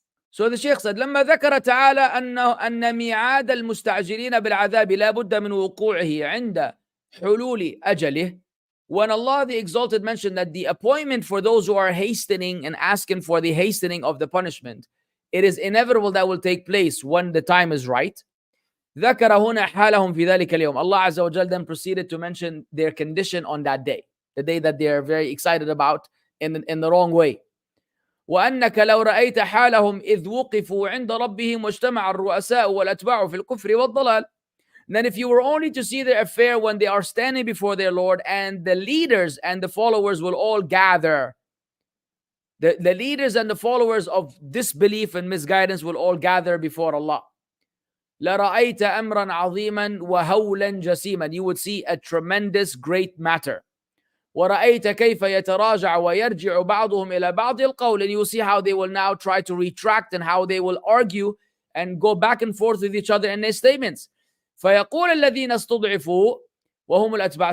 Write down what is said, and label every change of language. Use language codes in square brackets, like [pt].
[en] So the Shaykh said, [ar] لما ذكر تعالى أن ميعاد المستعجلين بالعذاب لا بد من وقوعه عند حلول أجله. [en] When Allah the Exalted mentioned that the appointment for those who are hastening and asking for the hastening of the punishment, it is inevitable that will take place when the time is right. [ar] ذكر هنا حالهم في ذلك اليوم. [en] Allah Azza wa Jal then proceeded to mention their condition on that day, the day that they are very excited about in the wrong way. [ar] وأنك لو رأيت حالهم إذ وقفوا عند ربهم واجتمع الرؤساء والأتباع في الكفر والضلال. [en] Then if you were only to see their affair when they are standing before their Lord, and the leaders and the followers will all gather. The leaders and the followers of disbelief and misguidance will all gather before Allah. [ar] لرأيت أمرا عظيما وهولا جسيما. [en] You would see a tremendous great matter. [ar] ورأيت كيف يتراجع ويرجع بعضهم إلى بعض القول. [en] And you will see how they will now try to retract and how they will argue and go back and forth with each other in their statements. [ar] فيقول الذين استضعفوا وهم الأتباع.